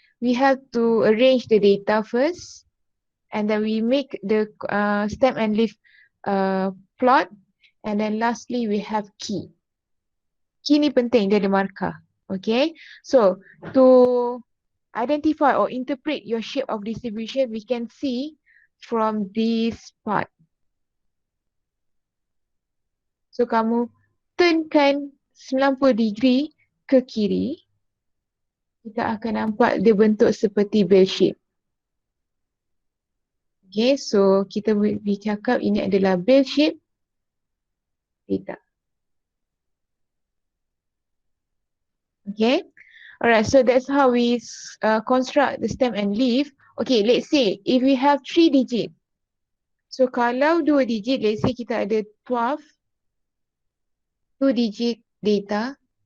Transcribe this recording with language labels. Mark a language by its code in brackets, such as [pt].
[en] we have to arrange the data first, and then we make the stem and leaf plot, and then lastly we have key. [ms] Key ni penting, dia ada markah. [en] Okay, so to identify or interpret your shape of distribution, we can see from this part. [ms] So kamu turnkan 90 degree ke kiri, kita akan nampak dia bentuk seperti bell shape. Okay, so kita bercakap ini adalah bell shape data. [en] Okay, alright, so that's how we construct the stem and leaf. Okay, let's say if we have 3 digit. So kalau 2 digit, let's say kita ada 12 2 digit data.